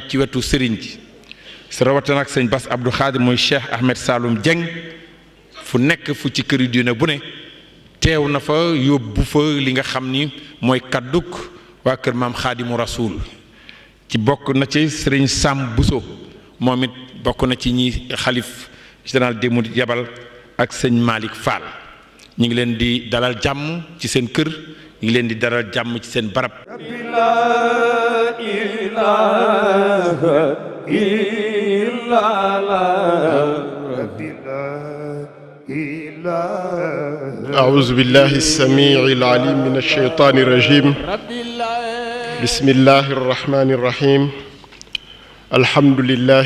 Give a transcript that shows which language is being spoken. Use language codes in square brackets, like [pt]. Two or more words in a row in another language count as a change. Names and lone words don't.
[wo] ci wetu sëriñ ji sa rawatina ak sëñ Bass Abdou Khadir mooy Cheikh Ahmed Saloum Dieng fu nekk fu ci këri diine bu ne teew na fa yóbbu fa li nga xam ni mooy kadduk waa kër maam Xaadimu Rasuul ci bokk na ci sëriñ Sam Bousso moom it bokk na ci ñi xalif [fr] général des mourides [wo] yabal ak sëñ Malick Fall ñu ngi leen di dalal jàmm ci seen kër ñu ngi leen di dalal jàmm ci seen barab [ar] أعوذ بالله السميع العليم من الشيطان الرجيم بسم الله الرحمن الرحيم الحمد لله